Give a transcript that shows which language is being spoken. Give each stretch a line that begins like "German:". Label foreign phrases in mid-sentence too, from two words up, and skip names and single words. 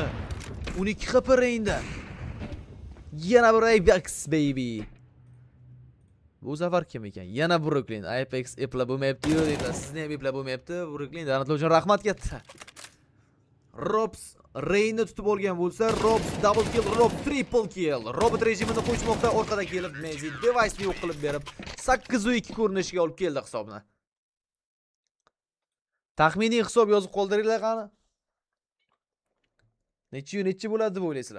Uzbek: 12 HP Rain'da. Yana bir Apex baby. Bu safar kim ekan? Yana Brooklyn. Apex epla bo'lmayapti-yu deydi. Sizni ham epla bo'lmayapti. Brooklyn danatlar uchun rahmat katta. Robs Rain'ni tutib olgan bo'lsa,
English: Robs double kill, Rob triple kill.
Uzbek: Robot rejimini qo'yishmoqda, orqada kelib Mezi device'ni yo'q qilib berib 8-2 ko'rinishga olib keldi hisobni. Taxminiy hisob yozib qoldiringlar qani. Nechi bo'ladi deb o'ylaysizlar?